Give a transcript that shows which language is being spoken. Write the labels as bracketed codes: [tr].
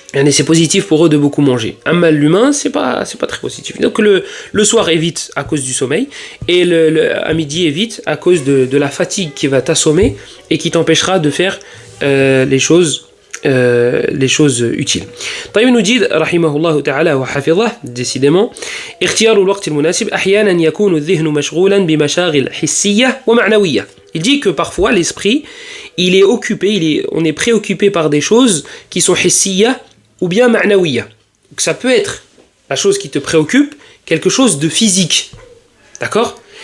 [fr] c'est positif pour eux de beaucoup manger. Un mal l'humain, c'est pas très positif. Donc le soir évite à cause du sommeil et à midi évite à cause de la fatigue qui va t'assommer et qui t'empêchera de faire les choses utiles. [ar] طيب [fr] nous dit [ar] رحمه الله تعالى وحفظه décidément اختيار الوقت المناسب أحيانا يكون الذهن مشغولا بمشاغل حسية ومعنوية. [fr] Il dit que parfois l'esprit il est occupé, on est préoccupé par des choses qui sont hissiya ou bien ma'nawiya. Donc ça peut être la chose qui te préoccupe, quelque chose de physique. D'accord?